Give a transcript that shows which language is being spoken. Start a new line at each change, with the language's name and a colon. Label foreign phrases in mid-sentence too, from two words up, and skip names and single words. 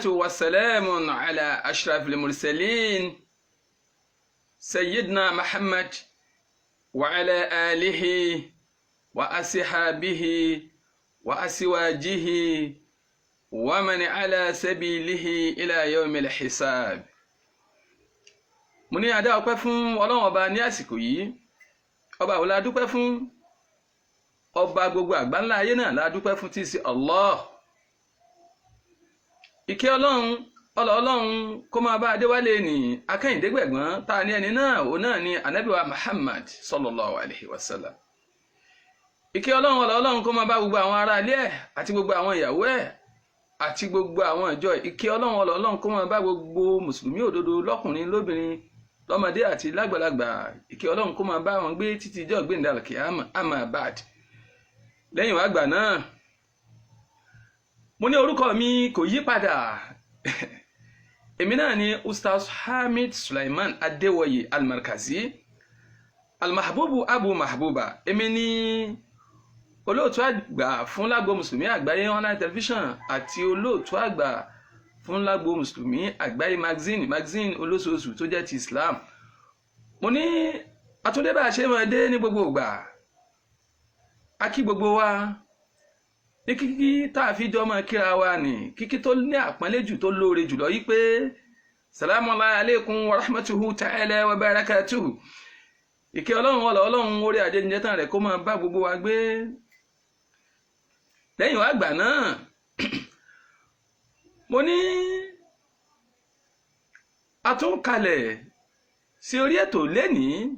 Arabic: والسلام على أشرف المرسلين سيدنا محمد وعلى آله وأصحابه وأزواجه ومن على سبيله إلى يوم الحساب.
Yoruba: mo ní adá ọpẹ́ fún Ọlọ́run ọba ní àsìkò yìí. Ọba wo la dúpẹ́ fún? Ọba gbogbo àgbáńlá ayé náà la dúpẹ́ fún, tí í ṣe Allah. Ìkẹ́ Ọlọ́run kó máa bá Adéwálé ní akẹ́yìndégbẹ̀gbọ́n tá a ní ẹni náà òun náà ní Ànábì wa Muhammad
Arabic: صلى الله عليه وسلم.
Yoruba: Ìkẹ́ Ọlọ́run kó máa bá gbogbo àwọn ará ilé ẹ̀ àti gbogbo àwọn ìyàwó ẹ̀ àti gbogbo àwọn ìjọ. Ìkẹ́ Ọlọ́run kó máa bá gbogbo mùsùlùmí òdodo lọ́kùnrin lóbìnrin lọ́mọdé àti lágbàlagbà. Ìkẹ́ Ọlọ́run kó máa bá wọn gbé títí ìjọ gbẹ̀ndà
Arabic: القيامة أما بعد.
Yoruba: Lẹ́yìn wá gbà náà mo ní orúkọ mi kò yí padà. Èmi náà ni Ustaz Hamid Sulaiman Adéwòye Al-Markazi Al-Mahbubu Abu Mahbuba. Èmi ni olóòtú àgbà fún lágbo mùsùlùmí àgbáyé
English: online television
Yoruba: àti olóòtú àgbà fún lágbo mùsùlùmí àgbáyé magazine olóṣooṣù tó jẹ́ ti Islam. Mo ní àtúndé bá a ṣe máa dé ní gbogbo ìgbà. A kí gbogbo wa ní kíkí tá a fi jọ máa kíra wa ní kíkí tó ní àpọ́nlé jù tó lóore jùlọ yí pé
Arabic: سلام عليكم ورحمته تعالى وبركاته.
Yoruba: Ìkẹ́ Ọlọ́run orí àjẹjẹ tán rẹ̀ kó máa bá gbogbo wa gbé. Lẹ́yìn wá gbà náà mo ní àtúnkalẹ̀ sí orí ètò lénìí.